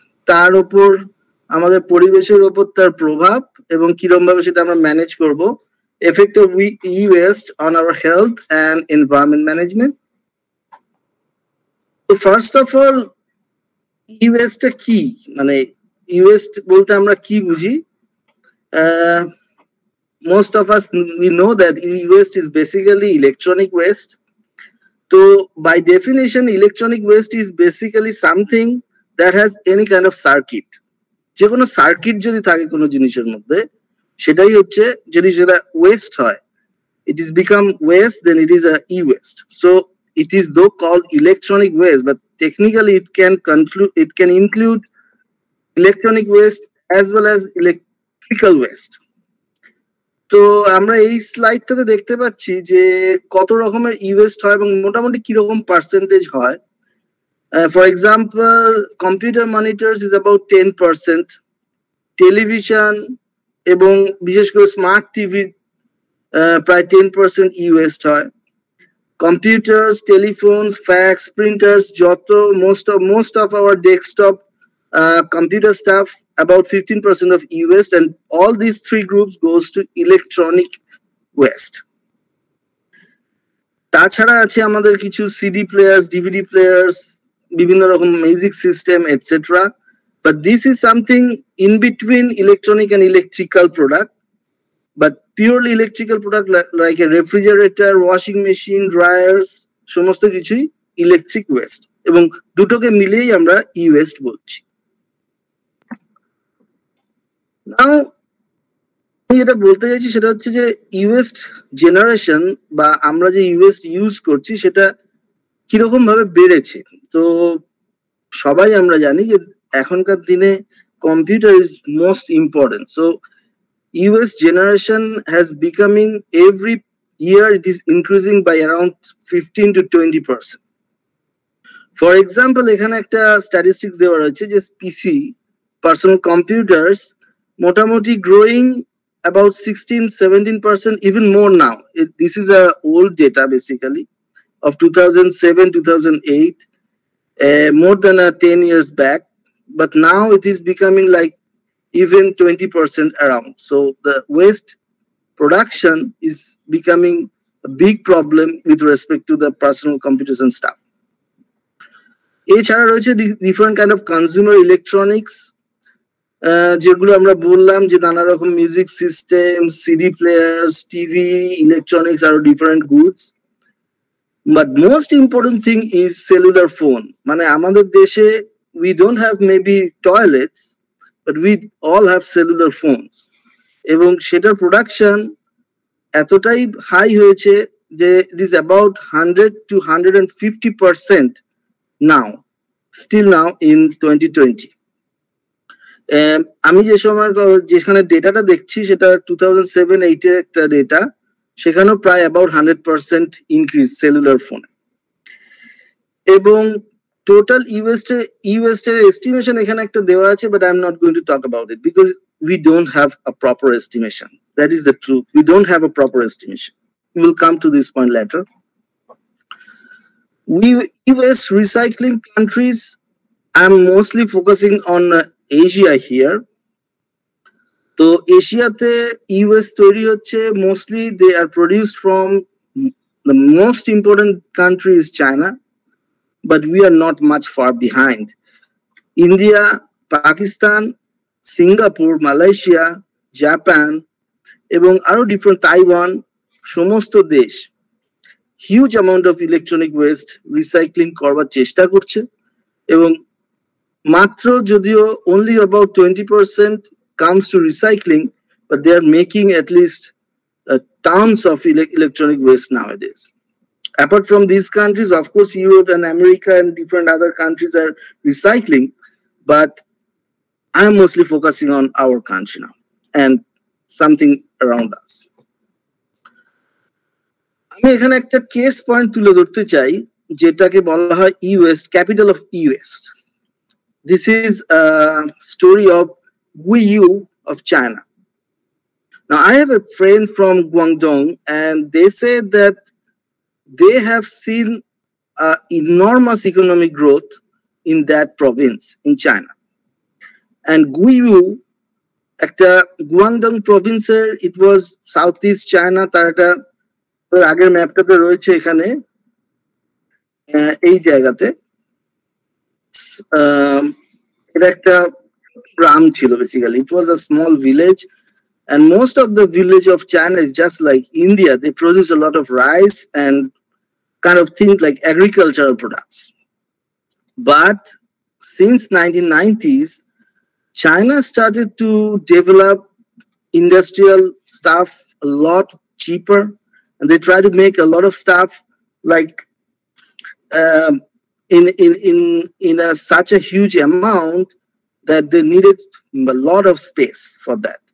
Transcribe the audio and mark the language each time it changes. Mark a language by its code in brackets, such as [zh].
[bn] তার উপর আমাদের পরিবেশের উপর তার প্রভাব এবং কিরকম ভাবে সেটা আমরা ম্যানেজ করব। [en] Effect of e-waste on our health and environment management. তো first of all, [bn] ই-ওয়েস্টটা কি, মানে ই-ওয়েস্ট বলতে আমরা কি বুঝি? [en] Most of us we know that e-waste is basically electronic waste. So by definition, electronic waste is basically something that has any kind of circuit. [bn] যে কোনো circuit যদি থাকে কোনো জিনিসের মধ্যে, সেটাই হচ্ছে, যদি সেটা ওয়েস্ট হয়, [en] it is become waste, then it is a e-waste. So it is though called electronic waste, but technically it can include electronic waste as well as electrical waste. [bn] তো আমরা এই স্লাইডটাতে দেখতে পাচ্ছি যে কত রকমের ই-ওয়েস্ট হয় এবং মোটামুটি কিরকম পার্সেন্টেজ হয়। [en] for example, computer monitors is about 10%, [bn] television এবং বিশেষ করে স্মার্ট টিভি প্রায় 10% ই-ওয়েস্ট হয়। [en] Computers, telephones, fax, printers, যত most of our desktop computer stuff, about 15% of e-waste, and all these three groups goes to electronic waste. [bn] তাছাড়া আছে আমাদের কিছু সিডি প্লেয়ার্স, ডিভিডি প্লেয়ার্স, বিভিন্ন রকম music system etcetera, [en] but this is something in between electronic and electrical product. But purely electrical product like a refrigerator, washing machine, dryers, [bn] সমস্ত কিছুই electric West, এবং দুটোকে মিলিয়েই আমরা ই ওয়েস্ট বলছি। নাও আমি যেটা বলতে চাইছি সেটা হচ্ছে যে ইওয়েস্ট জেনারেশন বা আমরা যে ইওয়েস্ট ইউজ করছি সেটা কিরকম ভাবে বেড়েছে। তো সবাই আমরা জানি যে এখনকার দিনে [en] Computer is most important. So e-waste generation has becoming every year it is increasing by around 15 to 20%. For example, [bn] এখানে একটা [en] statistics [bn] দেওয়া রয়েছে যে পিসি [en] personal computers [bn] মোটামুটি [en] growing about 16-17%, even more now. This is a old data basically of 2007-2008, more than 10 years back, but now it is becoming like even 20% around. So the waste production is becoming a big problem with respect to the personal computers and stuff. [bn] এছাড়া রয়েছে [en] different kind of consumer electronics, [bn] যেগুলো আমরা বললাম যে নানা রকম music system, CD players, TV, electronics আর different goods. [en] But most important thing is cellular phone. [bn] মানে আমাদের দেশে [en] we don't have maybe toilets, but we all have cellular phones, [bn] এবং সেটার প্রোডাকশন এতটাই হাই হয়েছে যে [en] it is about 100 to 150% now, still now in 2020. [bn] আমি যে সময় যেখানে ডেটাটা দেখছি সেটা 2007-8 এর একটা ডেটা, সেখানেও প্রায় অ্যাবাউট 100% ইনক্রিজ সেলুলার ফোনে। এবং টোটাল ইওয়েস্টের এস্টিমেশন এখানে একটা দেওয়া আছে, [en] But I am not going to talk about it because we don't have a proper estimation. That is the truth. We don't have a proper estimation. We will come to this point later. US recycling countries, I'm mostly focusing on Asia here. So Asia-te US [bn] তৈরি হচ্ছে [en] mostly they are produced from the most important country is China, but we are not much far behind. India, Pakistan, Singapore, Malaysia, Japan এবং আরো different Taiwan, [bn] সমস্ত দেশ [en] huge amount of electronic waste recycling [bn] করবার চেষ্টা করছে, এবং মাত্র যদিও [en] only about 20% comes to recycling, but they are making at least tons of electronic waste nowadays. Apart from these countries, of course, Europe and America and different other countries are recycling, but I am mostly focusing on our country now and something around us. [bn] আমি এখানে একটা case point তুলে ধরতে চাই যেটাকে বলা হয় ই-ওয়েস্ট, capital of ই-ওয়েস্ট। [en] This is story of Guiyu of China. Now I have a friend from Guangdong and they say that they have seen enormous economic growth in that province in China. [bn] And Guiyu, একটা Guangdong প্রভিন্সের, [en] it was south east China, [bn] তার একটা আগের ম্যাপটাতে রয়েছে এখানে এই জায়গাতে, এটা একটা গ্রাম ছিল basically. [en] It was a small village, and most of the village of China is just like India. They produce a lot of rice and kind of things like agricultural products. But since 1990s, China started to develop industrial stuff a lot cheaper, and they try to make a lot of stuff like in such a huge amount that they needed a lot of space for that.